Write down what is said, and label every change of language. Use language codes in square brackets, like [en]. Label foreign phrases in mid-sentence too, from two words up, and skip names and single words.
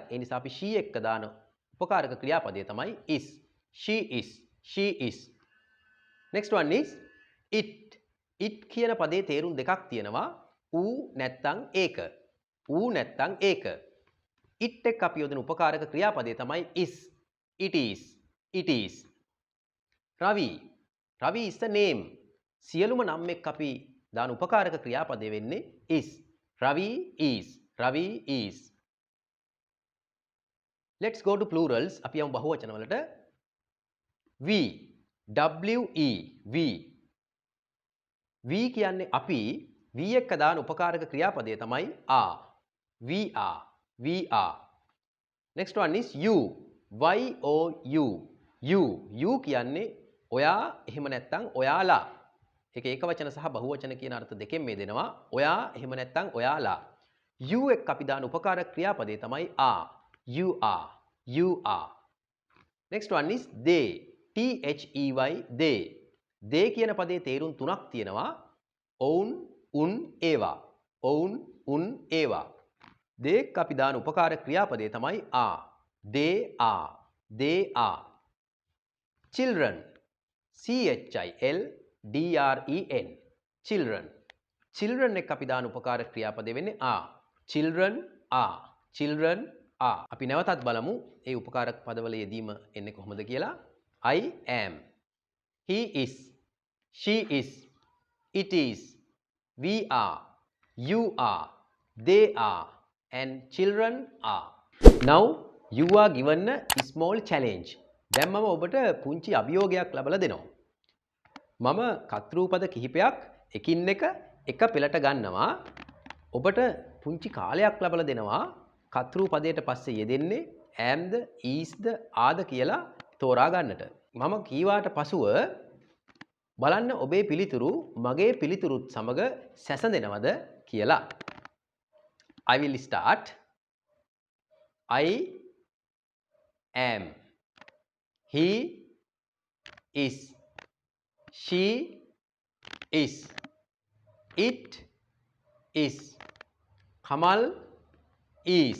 [si] ඒ නිසා අපි she එක්ක දාන උපකාරක ක්‍රියාපදය තමයි is. [en] She is. She is. Next one is it. [si] it කියන පදේ තේරුම් දෙකක් තියෙනවා. ඌ නැත්තම් ඒක. ඌ නැත්තම් ඒක. it එක්ක අපි යොදන උපකාරක ක්‍රියාපදය තමයි is. [en] It is. It is. Ravi. Ravi is the name. [si] සියලුම නම් එක්ක අපි දාන උපකාරක ක්‍රියාපදය වෙන්නේ is. [en] Ravi is. Ravi is. Let's go to plurals. [si] අපි යමු බහුවචන වලට. [en] we. we. we. [si] we කියන්නේ අපි. we එක්ක දාන උපකාරක ක්‍රියාපදය තමයි are. [en] we are. We are. Next one is you. [si] you. you කියන්නේ ඔයා එහෙම නැත්නම් ඔයාලා. ඒක ඒකවචන සහ බහුවචන කියන අර්ථ දෙකෙන් මේ දෙනවා. ඔයා එහෙම නැත්නම් ඔයාලා. you එක්ක අපි දාන උපකාරක ක්‍රියාපදය තමයි are. [en] You are. You are. Next one is they. [si] they. they කියන පදේ තේරුම් තුනක් තියෙනවා. ඔවුන්, උන්, ඒවා. ඔවුන්, උන්, ඒවා. they එක්ක අපි දාන උපකාර ක්‍රියාපදේ තමයි are. [en] They are. They are. Children. children. Children. [si] children එක්ක අපි දාන උපකාර ක්‍රියාපදේ වෙන්නේ are. [en] Children are. Children are. [si] අපි නැවතත් බලමු ඒ උපකාරක පදවල යෙදීම එන්නේ කොහොමද කියලා. [en] I am. He is. She is. It is. We are. You are, they are, and children are. Now you are given a small challenge. [si] දැන් මම ඔබට පුංචි අභියෝගයක් ලබලා දෙනවා. මම කතෘපද කිහිපයක් එකින් එක පෙළට ගන්නවා. ඔබට පුංචි කාලයක් ලබලා දෙනවා කතෘපදයට පස්සේ යෙදෙන්නේ amද, isද, ආද කියලා තෝරා ගන්නට. මම කීවාට පසුව බලන්න ඔබේ පිළිතුරු මගේ පිළිතුරුත් සමග සැසඳෙනවද කියලා. [en] I will start. I am. He is. She is. It is. Kamal is.